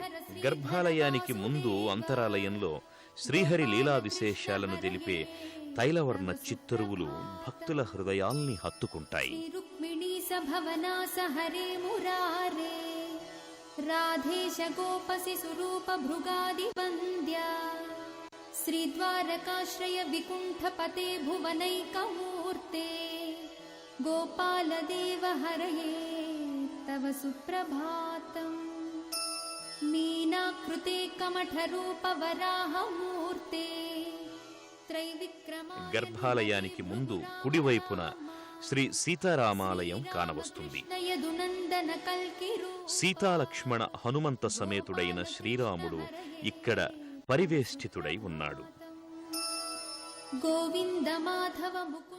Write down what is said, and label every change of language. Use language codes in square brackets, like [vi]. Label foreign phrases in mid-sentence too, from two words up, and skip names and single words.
[te] గర్భాలయానికి ముందు అంతరాలయంలో శ్రీహరి లీలా విశేషాలను తెలిపే తైలవర్ణ చిత్తరువులు భక్తుల హృదయాల్ని హత్తుకుంటాయి. [sa] రాధేశ గోపసి సురూప భృగాది వంద్య శ్రీద్వారకాశ్రయ వికుంఠపతే భువనైకమూర్తే गोपालदेव हरये तव सुप्रभातम् मीनाकृते कमठरूपवराहमूर्ते त्रैविक्रम [te] గర్భాలయానికి ముందు కుడివైపున శ్రీ సీతారామాలయం కానవస్తుంది. [sa] యదునందన కల్కిరు [te] సీతాలక్ష్మణ హనుమంత సమేతుడైన శ్రీరాముడు ఇక్కడ పరివేష్టితుడై ఉన్నాడు. [sa] గోవింద మాధవ ముకుంద